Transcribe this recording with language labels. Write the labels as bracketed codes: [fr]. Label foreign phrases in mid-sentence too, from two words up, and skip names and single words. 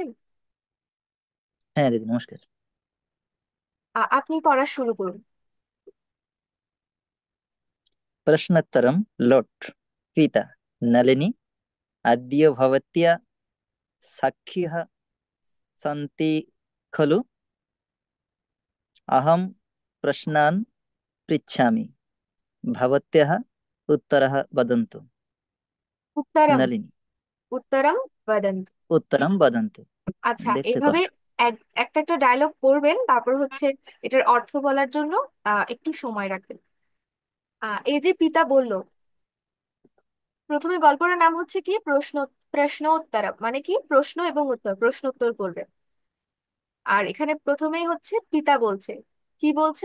[bn] হ্যাঁ দিদি, নমস্কার। আপনি পড়া শুরু করুন। [sa] प्रश्नोत्तरं लोट्। पिता नलिनी अद्य भवत्या साक्षिः सन्ति खलु? अहं प्रश्नान् पृच्छामि, भवत्यः उत्तरः वदन्तु। উত্তরম। नलिनी उत्तरम वदन्तु। उत्तरं वदन्तु। [bn] আচ্ছা, দেখতে এইভাবে কষ্ট। একটা একটা ডায়লগ পড়বেন, তারপর হচ্ছে এটার অর্থ বলার জন্য একটু সময় রাখবেন। এই যে পিতা বলল, প্রথমে গল্পটার নাম হচ্ছে কি? প্রশ্নোত্তর, মানে কি? প্রশ্ন এবং উত্তর, প্রশ্ন উত্তর করবে। আর এখানে প্রথমেই হচ্ছে পিতা বলছে, কি বলছে?